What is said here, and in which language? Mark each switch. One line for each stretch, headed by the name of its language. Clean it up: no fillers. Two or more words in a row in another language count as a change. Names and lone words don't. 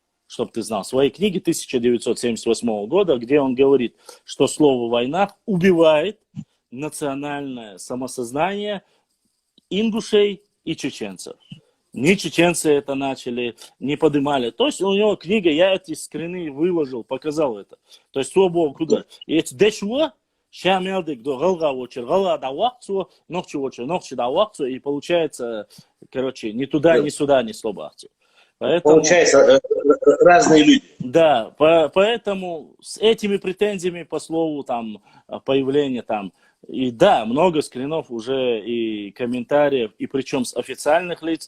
Russian: чтобы ты знал, в своей книге 1978 года, где он говорит, что слово «война» убивает национальное самосознание ингушей и чеченцев. Не чеченцы это начали, не поднимали. То есть у него книга, я эти скрины выложил, показал это. То есть слова куда? И эти дешуа, шамелдик до галга очер, гала да вакцу, ногчу очер, ногчу да вакцу, и получается, короче, ни туда, ни сюда, ни слова. Поэтому, получается, разные люди. Да, поэтому с этими претензиями по слову там появления там, и да, много скринов уже и комментариев, и причем с официальных лиц.